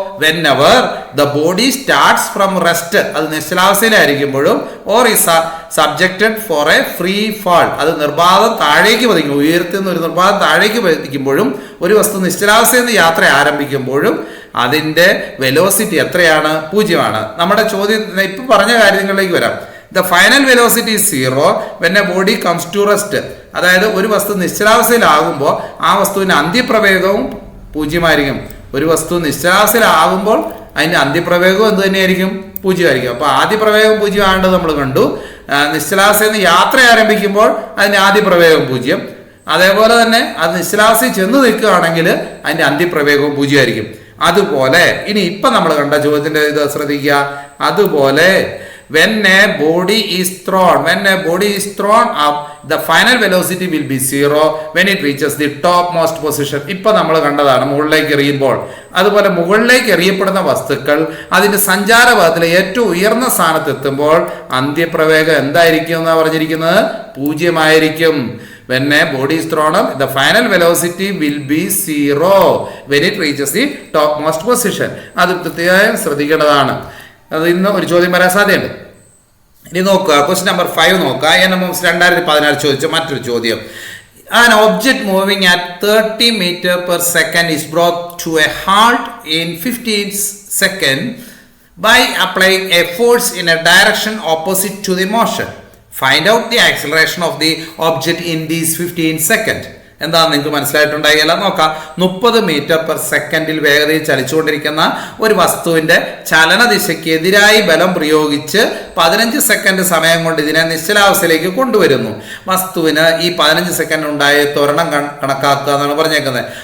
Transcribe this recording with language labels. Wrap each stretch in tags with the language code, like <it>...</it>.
<en>whenever the body starts from rest.</en> <ml>അത് നിശ്ചലാവസ്ഥയിലായിരിക്കുമ്പോഴും</ml> <en>or is subjected for a free fall.</en> <ml>അത് നിർബാധം താഴേക്ക് പതിക്കും, ഉയരത്തിൽ നിന്ന് ഒരു നിർബാധം താഴേക്ക് പതിക്കുമ്പോഴും ഒരു വസ്തു നിശ്ചലാവസ്ഥയിൽ നിന്ന് യാത്ര ആരംഭിക്കുമ്പോഴും അതിന്റെ വെലോസിറ്റി എത്രയാണ്? 0. നമ്മുടെ ചോദ്യം ഇപ്പൊ പറഞ്ഞ കാര്യങ്ങളിലേക്ക് വരാം.</ml> <en>The final velocity is 0 when a body comes to rest.</en> <ml>അതായത് ഒരു വസ്തു നിശ്ചലാവസ്ഥയിലാകുമ്പോൾ ആ വസ്തുവിന്റെ അന്ത്യപ്രവേഗവും 0. ഒരു വസ്തു നിശ്ചലാവസ്ഥയിലാകുമ്പോൾ അതിന്റെ അന്ത്യപ്രവേഗവും എന്ത് തന്നെയായിരിക്കും? 0. അപ്പൊ ആദ്യ പ്രവേഗം 0 ആണെന്ന് നമ്മൾ കണ്ടു. നിശ്ചലാവസ്ഥയിൽ നിന്ന് യാത്ര ആരംഭിക്കുമ്പോൾ അതിന്റെ ആദ്യ പ്രവേഗം 0. അതേപോലെ തന്നെ അത് നിശ്ചലാവസ്ഥയിൽ ചെന്ന് നിൽക്കുകയാണെങ്കിൽ അതിന്റെ അന്ത്യപ്രവേഗവും 0. അതുപോലെ ഇനി ഇപ്പൊ നമ്മൾ കണ്ട ചോദ്യത്തിന്റെ ഇത് ശ്രദ്ധിക്കുക.</ml> <en>അതുപോലെ when a body is thrown up, the final velocity will be 0 when it reaches the topmost position.</en> <ml>ഇപ്പൊ നമ്മൾ കണ്ടതാണ് മുകളിലേക്ക് എറിയുമ്പോൾ. അതുപോലെ മുകളിലേക്ക് എറിയപ്പെടുന്ന വസ്തുക്കൾ അതിന്റെ സഞ്ചാരപഥത്തിലെ ഏറ്റവും ഉയർന്ന സ്ഥാനത്ത് എത്തുമ്പോൾ അന്ത്യപ്രവേഗം എന്തായിരിക്കും എന്നാണ് പറഞ്ഞിരിക്കുന്നത്? 0.</ml> <en>When a body is thrown up, the final velocity will be 0 when it reaches the topmost position.</en> <ml>അത് പ്രത്യേകം ശ്രദ്ധിക്കേണ്ടതാണ്. അത് ഇന്ന് ഒരു ചോദ്യം വരാൻ സാധ്യതയുണ്ട്. ഇനി നോക്കുക, ക്വസ്റ്റ്യൻ നമ്പർ 5 നോക്കുക. NMS 2014 ചോദിച്ച മറ്റൊരു ചോദ്യം.</ml> <en>An object moving at 30 meters per second is brought to a halt in 15 seconds by applying a force in a direction opposite to the motion. Find out the acceleration of the object in these 15 seconds.</en> <ml>എന്താണെന്ന് നിങ്ങൾക്ക് മനസ്സിലായിട്ടുണ്ടായില്ല. നോക്കാം. 30 metre per സെക്കൻഡിൽ വേഗതയിൽ ചലിച്ചുകൊണ്ടിരിക്കുന്ന ഒരു വസ്തുവിന്റെ ചലനദിശയ്ക്ക് എതിരായി ബലം പ്രയോഗിച്ച് 15 സെക്കൻഡ് സമയം കൊണ്ട് ഇതിനെ നിശ്ചലാവസ്ഥയിലേക്ക് കൊണ്ടുവരുന്നു. വസ്തുവിന് ഈ 15 സെക്കൻഡ് ഉണ്ടായ ത്വരണം കണക്കാക്കുക എന്നാണ് പറഞ്ഞേക്കുന്നത്.</ml>